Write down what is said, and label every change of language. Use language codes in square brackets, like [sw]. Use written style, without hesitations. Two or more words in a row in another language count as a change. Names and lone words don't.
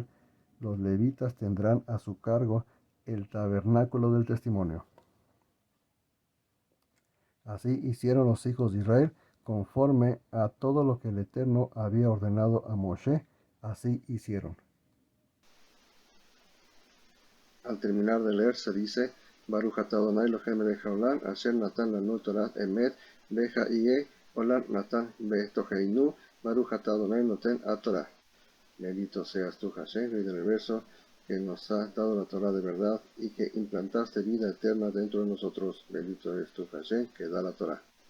[es] Los levitas tendrán a su cargo el tabernáculo del testimonio. Así hicieron los hijos de Israel, conforme a todo lo que el Eterno había ordenado a Moshe, así hicieron. Al terminar de leer se dice: [he] ברוך אתה אדוני אלוהינו מלך העולם, אשר נתן לנו תורת אמת וחיי עולם נתן בתוכנו, ברוך אתה אדוני נותן התורה. [es] Bendito seas tú, Hashem, Rey del universo, que nos has dado la Torah de verdad y que implantaste vida eterna dentro de nosotros. Bendito eres tú, Hashem, que da la Torah.